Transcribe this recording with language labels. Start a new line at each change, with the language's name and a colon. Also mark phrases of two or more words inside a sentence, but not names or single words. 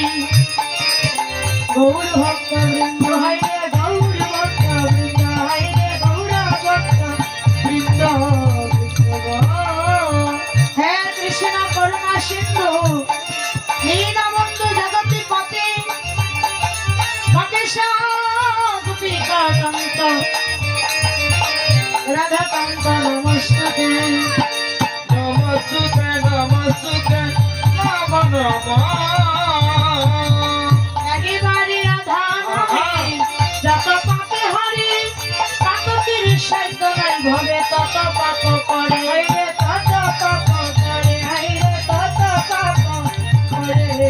Bangla: গৌর ভক্ত বৃন্দ হাইরে গৌর ভক্ত বৃন্দ হাইরে গৌর ভক্ত বৃন্দ
Sanskrit: হে কৃষ্ণ করুণা সিন্ধু দীনবন্ধু জগৎপতি মহেশ গোপিকা কান্ত রাধাকান্ত নমস্তুতে नमस्ते नमस्ते नमो नमो।
Bangla: একেবারে রাধা নামে যত পাপে হরে তত তিরস্কার নাই ভবে তত পাপ করে হাইরে তত পাপ করে হাইরে তত পাপ করে।